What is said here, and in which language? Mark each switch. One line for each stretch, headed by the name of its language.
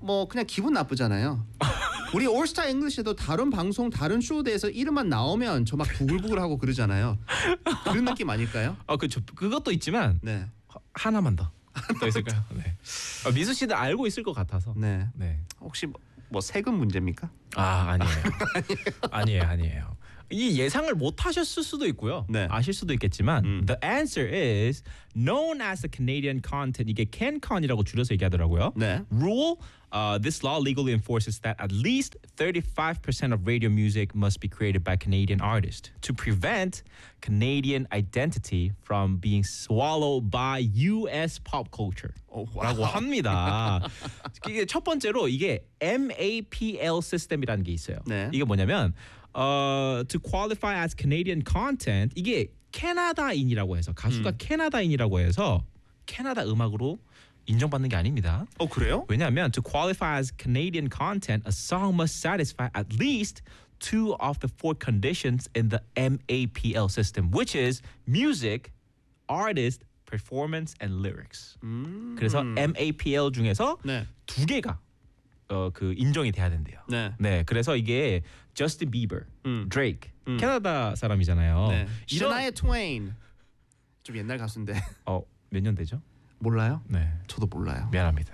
Korean: 뭐 그냥 기분 나쁘잖아요. 우리 올스타 잉글리시에도 다른 방송, 다른 쇼에 대해서 이름만 나오면 저 막 부글부글하고 그러잖아요. 그런 느낌 아닐까요? 그것도 있지만 네. 하나만 더. 더 있을까요? 네. 미수 씨도 알고 있을 것 같아서. 네. 네. 혹시 뭐 세금 문제입니까? 아, 아니에요. 아니에요. 아니에요. 아니에요. 이 예상을 못 하셨을 수도 있고요. 네. 아실 수도 있겠지만
English: The answer is known as the Canadian content.
Korean: 이게 CanCon이라고 줄여서 얘기하더라고요. 네.
English: Rule, this law legally enforces that at least 35% of radio music must be created by Canadian artists to prevent Canadian identity from being swallowed by US pop culture.
Korean: 라고 합니다. 이게 첫 번째로 이게 MAPL 시스템이라는 게 있어요. 네. 이게 뭐냐면
English: to qualify as Canadian content
Korean: 이게 캐나다인이라고 해서 가수가 캐나다인이라고 해서 캐나다 음악으로 인정받는 게 아닙니다. 어 그래요? 왜냐하면
English: to qualify as Canadian content a song must satisfy at least two of the four conditions in the MAPL system which is music, artist, performance and lyrics.
Korean: 그래서 MAPL 중에서 네. 두 개가 그 인정이 돼야 된대요. 네. 네. 그래서 이게 Justin Bieber, Drake, 캐나다 사람이잖아요. 네. 이런... Shania Twain 좀 옛날 가수인데. 몇 년 되죠? 몰라요? 네. 저도 몰라요. 미안합니다.